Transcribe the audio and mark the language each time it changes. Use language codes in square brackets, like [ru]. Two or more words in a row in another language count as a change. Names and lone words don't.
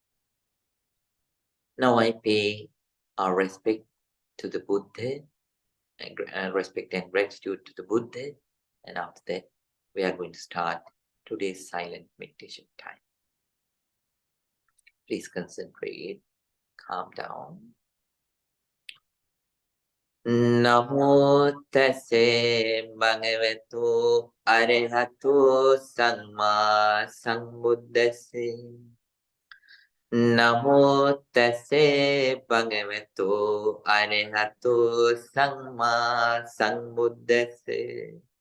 [en] Now I pay our respect to the Buddha and respect and gratitude to the Buddha. And after that, we are going to start today's silent meditation time. Please concentrate, calm down. [pi] Namo tase bhagavato arahato samma sambuddhase. Namo tase bhagavato arahato samma sambuddhase.